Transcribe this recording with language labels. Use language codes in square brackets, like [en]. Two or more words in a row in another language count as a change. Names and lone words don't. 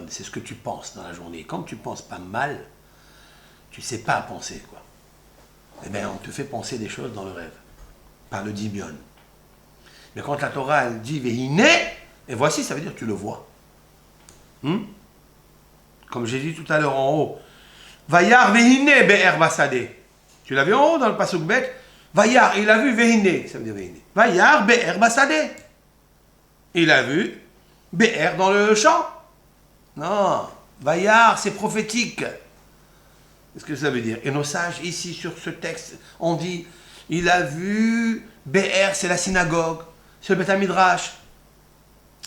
[fr] C'est ce que tu penses dans la journée. Comme tu ne penses pas mal, tu ne sais pas penser, quoi. Eh bien, on te fait penser des choses dans le rêve. Par le dimion. Mais quand la Torah, elle dit « Vehine », et voici, ça veut dire que tu le vois. Comme j'ai dit tout à l'heure en haut, [he] וירא והנה באר בשדה. [fr] Tu l'as vu en haut dans le [he] פסוק ב? [fr] Vayar, il a vu vehine, ça veut dire vehine. [he] וירא באר בשדה. [fr] Il a vu be'er dans le champ. Non, Vayar, c'est prophétique. Qu'est-ce que ça veut dire? Et nos sages, ici, sur ce texte, on dit, il a vu be'er, c'est la synagogue, c'est le [he] בית מדרש.